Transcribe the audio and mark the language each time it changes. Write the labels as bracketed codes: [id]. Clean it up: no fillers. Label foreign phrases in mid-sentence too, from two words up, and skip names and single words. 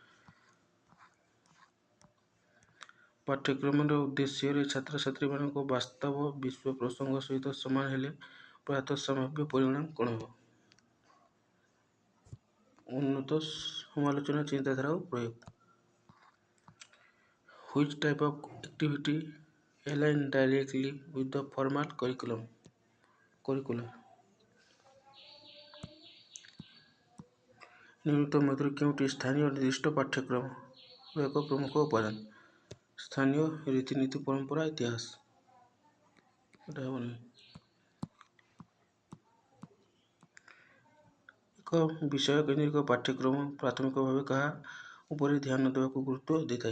[or] ପାଠ୍ୟକ୍ରମର ଉଦ୍ଦେଶ୍ୟରେ ଛାତ୍ରଛାତ୍ରୀମାନଙ୍କ ବାସ୍ତବ ବିଶ୍ୱ ପ୍ରସଙ୍ଗ ସହିତ ସମାନ ହେଲେ ପ୍ରାୟତଃ ସମ୍ଭାବ୍ୟ ପରିଣାମ କ'ଣ ହେବ? ଉନ୍ନତ ସମାଲୋଚନା ଚିନ୍ତାଧାରା ଓ ପ୍ରୟୋଗ. [en] Which type of activity align directly with the formal curriculum? [or] ନିମ୍ନତମ ମଧ୍ୟରୁ କେଉଁଟି ସ୍ଥାନୀୟ ନିର୍ଦ୍ଦିଷ୍ଟ ପାଠ୍ୟକ୍ରମର ଏକ ପ୍ରମୁଖ ଉପାଦାନ? ସ୍ଥାନୀୟ ରୀତିନୀତି ପରମ୍ପରା ଇତିହାସ. ଏଟା ହେବ ନାହିଁ. ଏକ ବିଷୟ କେନ୍ଦ୍ରିକ ପାଠ୍ୟକ୍ରମ ପ୍ରାଥମିକ ଭାବେ କାହା ଉପରେ ଧ୍ୟାନ ଦେବାକୁ ଗୁରୁତ୍ୱ ଦେଇଥାଏ?